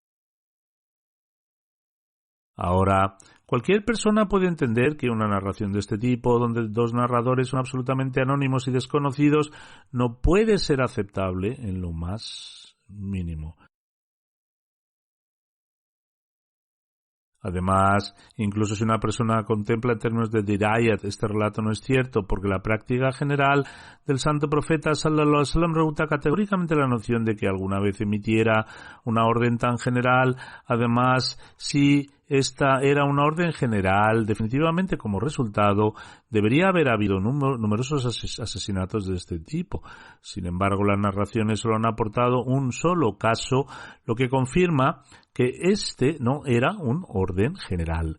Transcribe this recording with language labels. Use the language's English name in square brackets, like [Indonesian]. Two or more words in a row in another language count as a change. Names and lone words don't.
[Spanish] Ahora, cualquier persona puede entender que una narración de este tipo, donde 2 narradores son absolutamente anónimos y desconocidos, no puede ser aceptable en lo más mínimo. Además, incluso si una persona contempla en términos de dirayat, este relato no es cierto, porque la práctica general del santo profeta [Arabic] صلى الله عليه وسلم [Spanish] refuta categóricamente la noción de que alguna vez emitiera una orden tan general. Además, si esta era una orden general, definitivamente como resultado debería haber habido numerosos asesinatos de este tipo. Sin embargo, las narraciones solo han aportado un solo caso, lo que confirma que este no era un orden general.